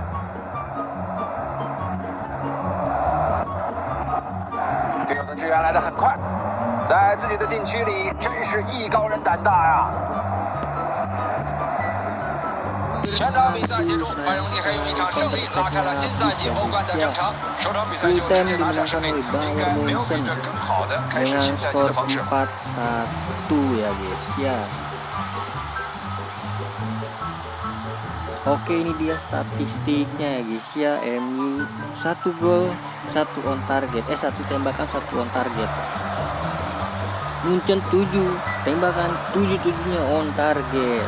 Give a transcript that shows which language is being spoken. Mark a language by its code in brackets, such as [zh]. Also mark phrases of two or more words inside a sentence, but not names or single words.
[zh] 队友的支援来得很快，在自己的禁区里，真是艺高人胆大呀！全场比赛结束，拜仁慕尼黑用1场胜利拉开了新赛季欧冠的征程。首场比赛就直接拿下胜利，应该没有比这更好的开始 dengan 新赛季 skor 的方式。 [id] 4-1 ya guys ya. Oke ini dia statistiknya ya guys ya. MU 1 gol 1 [en] on target, [id] 1 tembakan 1 [en] on target. [id] Munchen 7 tembakan 7-7-nya [en] on target.